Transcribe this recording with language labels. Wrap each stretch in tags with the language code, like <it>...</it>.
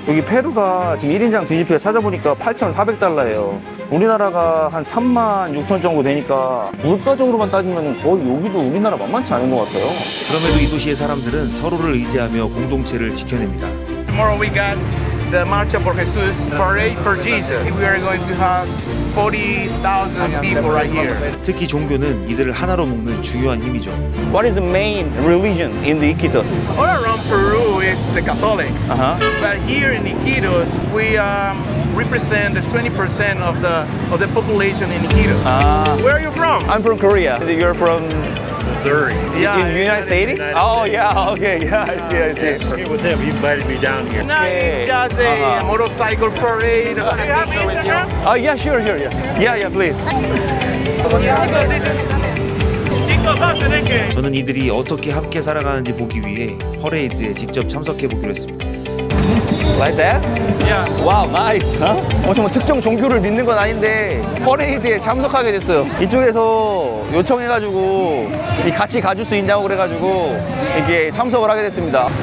<ko>여기 페루가 지금 1인당 GDP가 찾아보니까 8,400달러예요. 우리나라가 한 36,000 정도 되니까 물가적으로만 따지면 거의 여기도 우리나라 만만치 않은 것 같아요. 그럼에도 이 도시의 사람들은 서로를 의지하며 공동체를 지켜냅니다.</ko> <en>Tomorrow we got the Marcha por Jesus parade for Jesus. We are going to have 40,000 people right here.</en> <ko>특히 종교는 이들을 하나로 묶는 중요한 힘이죠.</ko> <en>What is the main religion in the Iquitos? All around Peru, it's the Catholic. But here in Iquitos, we represent the 20% of the population in Iquitos. Where are you from? I'm from Korea. You're from Missouri. Yeah, in the United States? Oh yeah, okay, yeah, I see. What's up? You invited me down here. No, it's just a motorcycle parade. Do you have Instagram? Oh yeah, sure, yeah, please. So this is</en> <es>Chicos, pasen que</es> <ko>저는 이들이 어떻게 함께 살아가는지 보기 위해 퍼레이드에 직접 참석해 보기로 했습니다.</ko> <en>Like that? yeah. 와우, 나이스.</en> <ko>정말 특정 종교를 믿는 건 아닌데 퍼레이드에 참석하게 됐어요. 이쪽에서 요청해가지고 같이 가줄 수 있냐고 그래가지고 이게 참석을 하게 됐습니다.</ko>